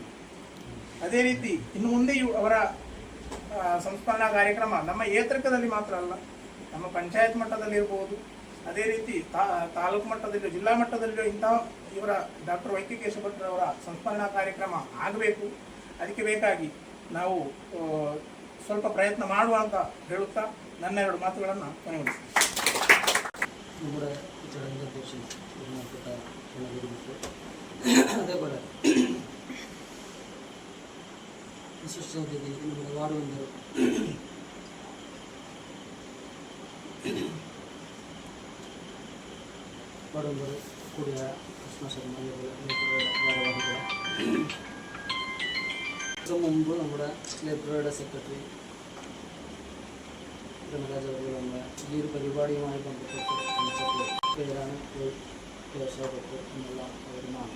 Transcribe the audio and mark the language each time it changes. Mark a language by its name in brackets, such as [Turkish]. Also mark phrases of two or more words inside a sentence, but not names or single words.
[Kannada] ಅದೇ ರೀತಿ ಇನ್ನು ಮುಂದೆಯೂ ಅವರ ಸಂಸ್ಮರಣಾ ಕಾರ್ಯಕ್ರಮ ನಮ್ಮ ಏತರ್ಕದಲ್ಲಿ ಮಾತ್ರ ಅಲ್ಲ, ನಮ್ಮ ಪಂಚಾಯತ್ ಮಟ್ಟದಲ್ಲಿರ್ಬೋದು, ಅದೇ ರೀತಿ ತಾಲೂಕು ಮಟ್ಟದಲ್ಲಿಯೋ ಜಿಲ್ಲಾ ಮಟ್ಟದಲ್ಲಿಯೋ ಇಂತಹ ಇವರ ಡಾಕ್ಟರ್ ವೈ ಕೆ ಕೇಶವಭಟ್ರವರ ಸಂಸ್ಮರಣಾ ಕಾರ್ಯಕ್ರಮ ಆಗಬೇಕು. ಅದಕ್ಕೆ ಬೇಕಾಗಿ ನಾವು ಸ್ವಲ್ಪ ಪ್ರಯತ್ನ ಮಾಡುವ ಅಂತ ಹೇಳುತ್ತಾ ನನ್ನ 2 ಮಾತುಗಳನ್ನು ಕೊನೆಗೊಳಿಸ್ತೀನಿ. [Malayalam] നമ്മുടെ ചടങ്ങിൻ്റെ അധ്യക്ഷൻ ബഹുമാനപ്പെട്ട അതേപോലെ വിശിഷ്ട അതിഥി നമ്മുടെ വാർഡ് മെമ്പർ ಕಡಂಬರು ಕುಡಿಯ ಕೃಷ್ಣ ശർമ്മ ഭാരവാഹികൾ മുമ്പ് നമ്മുടെ ലൈബ്രറിയുടെ സെക്രട്ടറി ധനരാജ് അവർ നമ്മുടെ ഈ ഒരു പരിപാടിയുമായി ബന്ധപ്പെട്ട് വിളിച്ചപ്പോൾ പേരാണ് കേശവദത്ത് എന്നുള്ള ഒരു നാമം.